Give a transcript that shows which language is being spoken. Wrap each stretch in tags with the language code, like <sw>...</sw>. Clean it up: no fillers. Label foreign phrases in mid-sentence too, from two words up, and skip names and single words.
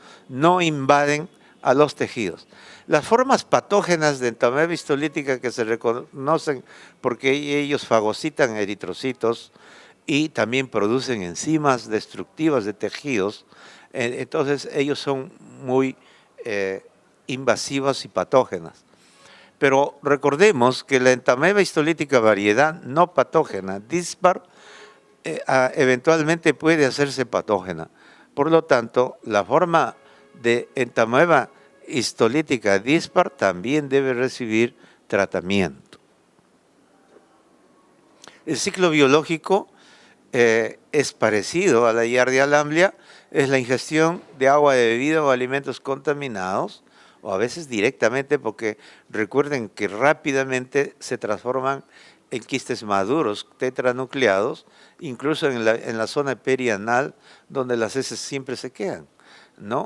<es>no invaden a los tejidos. Las formas patógenas de entamoeba histolítica que se reconocen porque ellos fagocitan eritrocitos y también producen enzimas destructivas de tejidos, entonces ellos son muy invasivas y patógenas. Pero recordemos que la entamoeba histolítica variedad no patógena, dispar, eventualmente puede hacerse patógena. Por lo tanto, la forma de entamoeba histolítica dispar también debe recibir tratamiento. El ciclo biológico es parecido a la Giardia lamblia, es la ingestión de agua de bebida o alimentos contaminados, o a veces directamente, porque recuerden que rápidamente se transforman en quistes maduros, tetranucleados, incluso en la zona perianal, donde las heces siempre se quedan, ¿no?</es>